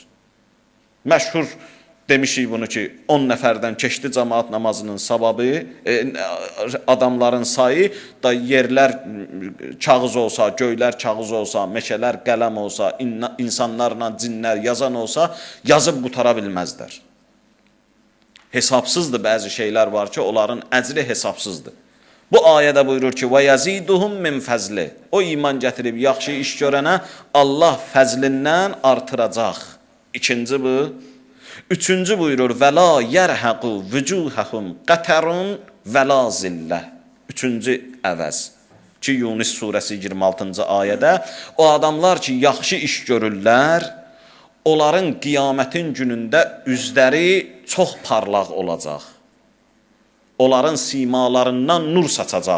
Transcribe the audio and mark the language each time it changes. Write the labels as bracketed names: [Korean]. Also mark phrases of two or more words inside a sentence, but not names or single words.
[Azerbaijani] Məşhur demişik bunu ki, 10 nəfərdən keçdi cəmaat namazının savabı, adamların sayı da yerlər kağız olsa, göylər kağız olsa, meşələr qələm olsa, insanlarla cinlər yazan olsa, yazıb qutara bilməzlər. Hesabsızdır bəzi şeylər var ki, onların əcri hesabsızdır. Bu ayədə buyurur ki, [Arabic] وَيَزِيدُهُمْ مِنْ فَزْلِ [Azerbaijani] O iman gətirib yaxşı iş görənə Allah fəzlindən artıracaq. İkinci bu. Üçüncü buyurur, [Arabic] وَلَا يَرْحَقُ وُجُوهَهُمْ قَتَرٌ وَلَا زِلَّةٌ [Azerbaijani] Üçüncü əvəz. Ki, Yunus surəsi 26-cı ayədə o adamlar ki, yaxşı iş görürlər, onların qiyamətin günündə üzləri çox parlaq olacaq. Onların simalarından nur saçacaq.